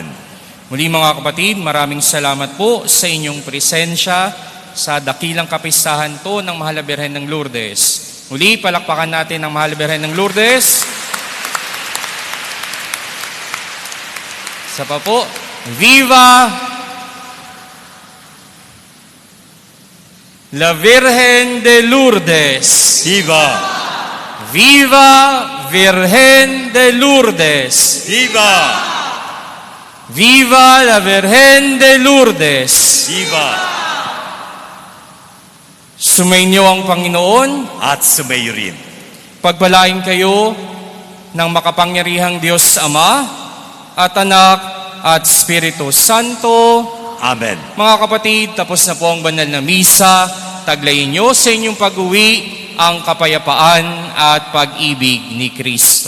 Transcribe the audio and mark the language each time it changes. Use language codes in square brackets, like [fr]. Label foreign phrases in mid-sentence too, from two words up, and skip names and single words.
[tl] Muli mga kapatid, maraming salamat po sa inyong presensya sa dakilang kapistahan to ng Mahal na Birhen ng Lourdes. Muli, palakpakan natin ang Mahal na Birhen ng Lourdes. Isa pa po, [es] Viva la Virgen de Lourdes! Viva! Viva Virgen de Lourdes! Viva! Viva la Virgen de Lourdes! Viva! [tl] Sumainyo ang Panginoon, At sumayo rin. pagpalain kayo ng makapangyarihang Diyos Ama at Anak at Espiritu Santo. Amen. Mga kapatid, tapos na po ang banal na misa. Taglayin nyo sa inyong pag-uwi ang kapayapaan at pag-ibig ni Kristo.